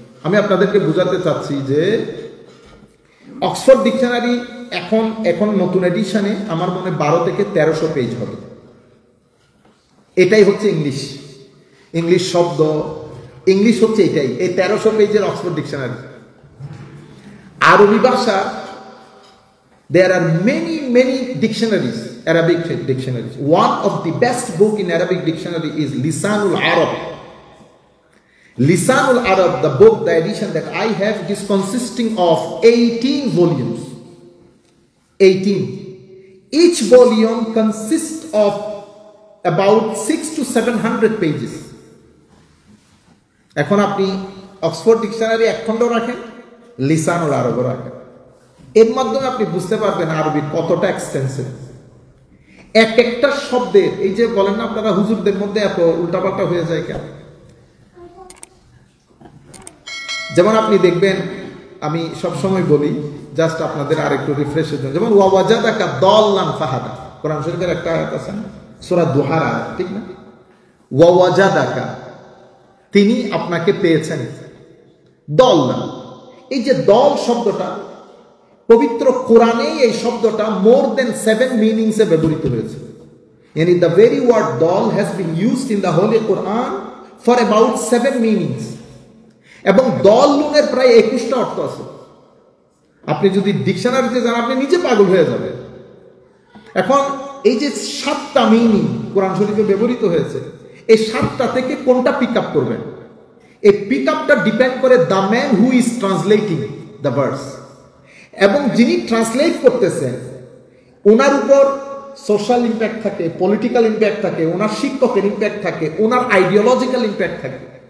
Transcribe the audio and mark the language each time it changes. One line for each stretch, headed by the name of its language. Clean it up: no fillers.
Bangla: আমি আপনাদেরকে বোঝাতে চাচ্ছি যে অক্সফোর্ড ডিকশনারি এখন নতুন এডিশনে আমার মনে 12 থেকে 1300 পেজ হবে। এটাই হচ্ছে ইংলিশ শব্দ, ইংলিশ হচ্ছে এটাই, এই 1300 পেজের অক্সফোর্ড ডিকশনারি। আরবি ভাষা
English: there are many dictionaries, Arabic dictionaries. One of the best book in Arabic dictionary is Lisanul Arab. Lisanul Arab, the book, the edition that I have, is consisting of 18 volumes. 18. Each volume consists of about 600 to 700 pages.
Bangla: এখন আপনি Oxford dictionary এক খণ্ড রাখেন, লিসানুল আরব রাখেন, এর মাধ্যমে আপনি বুঝতে পারবেন আরবি কতটা এক্সটেন্সিভ। একটা শব্দের, এই যে বলেন না আপনারা হুজুরদের মধ্যে এত উল্টাপাল্টা হয়ে যায় কেন? যেমন আপনি দেখবেন আমি সব সময় বলি জাস্ট আপনাদের আরেকটু রিফ্রেশের জন্য, যেমন
Arabic: ওয়াজাদাকা দাল্লান ফাহাদা,
Bangla: কোরআন শরীফের একটা আয়াত আছে না, সূরা দুহার আয়াত, ঠিক না? ওয়াজাদাকা, তিনি আপনাকে পেয়েছেন, দাল্লান। এই যে দল শব্দটা পবিত্র কোরআনে, এই শব্দটা
English: more than
Bangla: 7 মিনিংসে ব্যবহৃত হয়েছে।
English: Yani the very word dal has been used in the Holy Quran for about 7 meanings.
Bangla: এবং দল লুনের প্রায় 21টা অর্থ আছে। আপনি যদি ডিকশনারিতে যান আপনি নিজে পাগল হয়ে যাবেন। এখন এই যে 7টা মিনিং কোরআন শরীফে ব্যবহৃত হয়েছে, এই 7টা থেকে কোনটা পিক আপ করবেন? এই পিক আপটা ডিপেন্ড করে
English: the man who is translating the verse,
Bangla: এবং যিনি ট্রান্সলেট করতেছেন ওনার উপর সোশ্যাল ইম্প্যাক্ট থাকে, পলিটিক্যাল ইম্প্যাক্ট থাকে, ওনার শিক্ষকের ইম্প্যাক্ট থাকে, ওনার আইডিওলজিক্যাল ইম্প্যাক্ট থাকে।